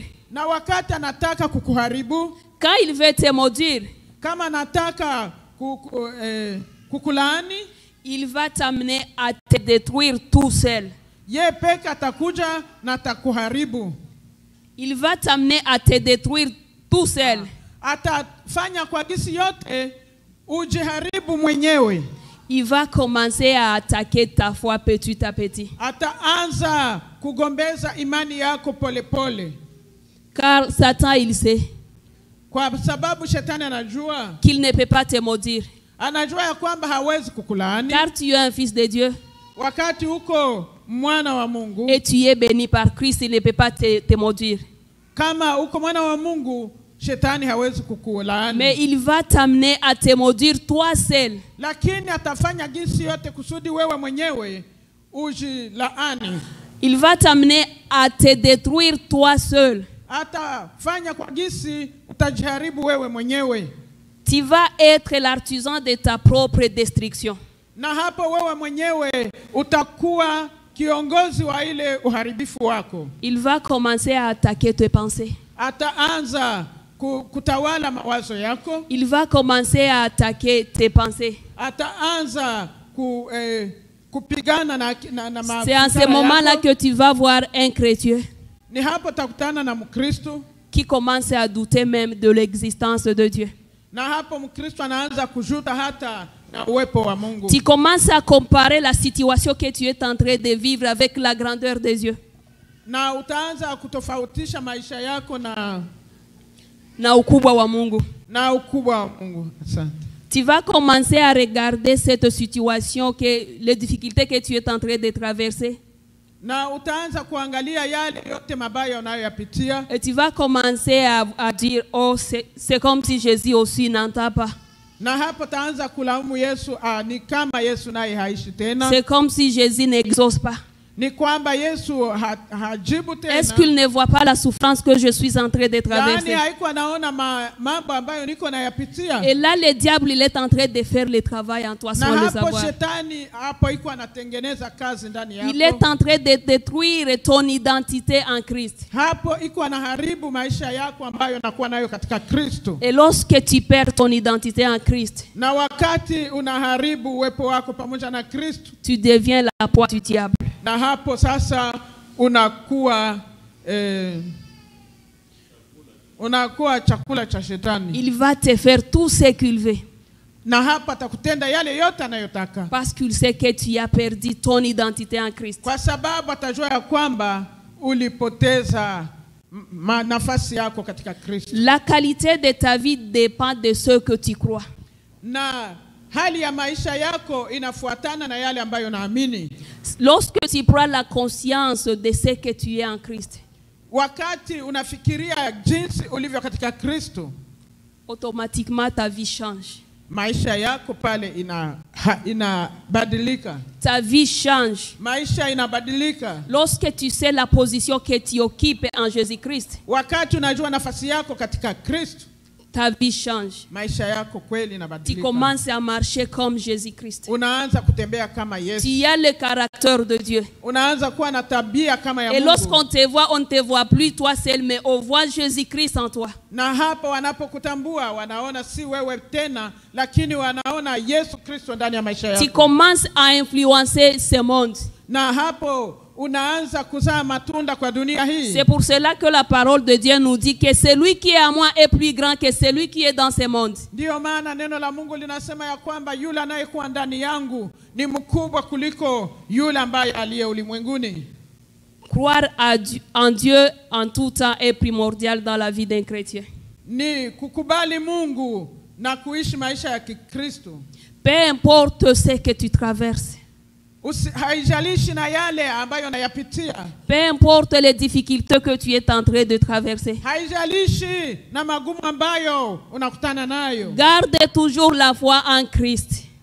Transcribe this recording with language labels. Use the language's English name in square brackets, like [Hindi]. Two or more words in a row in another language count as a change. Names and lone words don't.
[Swahili] na wakati anataka kukuharibu, [French] quand il veut te maudire, [Swahili] kama anataka kukulaani, [French] il va t'amener à te détruire tout seul. [Swahili] Yeye peke atakuja na atakuharibu. [French] Il va t'amener à te détruire tout seul. [Swahili] Atafanya kwa gisi yote ujiharibu mwenyewe. [French] Il va commencer à attaquer ta foi petit à petit. [Swahili] Ataanza kugombeza imani yako pole pole. [French] Car Satan il sait [Swahili] kwa sababu shetani anajua [French] qu'il ne peut pas te maudire. [Swahili] Anajua ya kwamba hawezi kukulaani. [French] Car tu es un fils de Dieu. [Swahili] Wakati uko mwana wa Mungu. [French] Et tu es béni par Christ, il ne peut pas te maudire. [Swahili] Kama uko mwana wa Mungu, shetani hawezi kukulaani. [French] Mais il va t'amener à te maudire toi seul. [Swahili] Lakini atafanya jinsi yote kusudi wewe mwenyewe ujilaani. [French] Il va t'amener à te détruire toi seul. [Swahili] Atafanya kwa jinsi utajiharibu wewe mwenyewe. [French] Tu vas être l'artisan de ta propre destruction. [Swahili] Na hapo wewe mwenyewe utakuwa kiongozi wa ile uharibifu wako. [French] Il va commencer à attaquer tes pensées. [Swahili] Ataanza kutawala mawazo yako. [French] Il va commencer à attaquer tes pensées. [Swahili] Ataanza kupigana na [French] c'est en ce moment-là que tu vas voir un chrétien [Swahili] ni hapo takutana na Mkristo [French] qui commence à douter même de l'existence de Dieu. [Swahili] Na hapo Mkristo anaanza kujuta hata na uwepo wa Mungu. [French] Tu commences à comparer la situation que tu es en train de vivre avec la grandeur des yeux. [Swahili] Na utaanza kutofautisha maisha yako na ukubwa wa Mungu. Na ukubwa wa Mungu. Asante. [French] Tu vas commencer à regarder cette situation, les difficultés que tu es en train de traverser. [Swahili] Na utaanza kuangalia yale yote mabaya unayoyapitia. [French] Et tu vas commencer à dire, oh, c'est comme si Jésus aussi n'entend pas. [Swahili] Na hapo taanza kulaumu Yesu, ni kama Yesu naye haishi tena. [French] C'est comme si Jésus n'exauce pas. Est-ce qu'il ne voit pas la souffrance que je suis en train de traverser? Et là, le diable, il est en train de faire le travail en toi sans le savoir. Il est en train de détruire ton identité en Christ. Et lorsque tu perds ton identité en Christ, tu deviens la proie du diable. [Swahili] Na hapo sasa unakuwa chakula cha shetani. [French] Il va te faire tout ce qu'il veut. [Swahili] Na hapa atakutenda yale yote anayotaka. [French] Parce qu'il sait que tu as perdu ton identité en Christ. [Swahili] Kwa sababu atajua ya kwamba ulipoteza nafasi yako katika Kristo. [French] La qualité de ta vie dépend de ce que tu crois. [Swahili] Na hali ya maisha yako inafuatana na yale ambayo naamini. [French] Lorsque tu prends la conscience de ce que tu es en Christ, [Swahili] wakati unafikiria jinsi ulivyo katika Kristo, [French] automatiquement ta vie change. [Swahili] Maisha yako pale inabadilika. [French] Ta vie change. [Swahili] Maisha inabadilika. [French] Lorsque tu sais la position que tu occupes en Jésus-Christ, [Swahili] wakati unajua nafasi yako katika Kristo, [French] ta vie change. [Swahili] Maisha yako kweli inabadilika. [French] Tu commences à marcher comme Jésus-Christ. [Swahili] Unaanza kutembea kama Yesu. [French] Tu as le caractère de Dieu. [Swahili] Unaanza kuwa na tabia kama ya Mungu. [French] Et lorsqu'on te voit, on ne te voit plus toi seul, mais on voit Jésus-Christ en toi. [Swahili] Na hapa wanapokutambua wanaona si wewe tena, lakini wanaona Yesu Kristo ndani ya maisha yako. [French] Tu commences à influencer ce monde. [Swahili] Na hapo unaanza kuzaa matunda kwa dunia hii. [French] C'est pour cela que la parole de Dieu nous dit que celui qui est à moi est plus grand que celui qui est dans ce monde. [Swahili] Ndio maana neno la Mungu linasema ya kwamba yule anayekuwa ndani yangu ni mkubwa kuliko yule ambaye aliye ulimwenguni. [French] Croire en Dieu en tout temps est primordial dans la vie d'un chrétien. [Swahili] Ni kukubali Mungu na kuishi maisha ya Kikristo. [French] Peu importe ce que tu traverses. Peu importe les difficultés que tu es en train de traverser. Garde toujours la foi en Christ.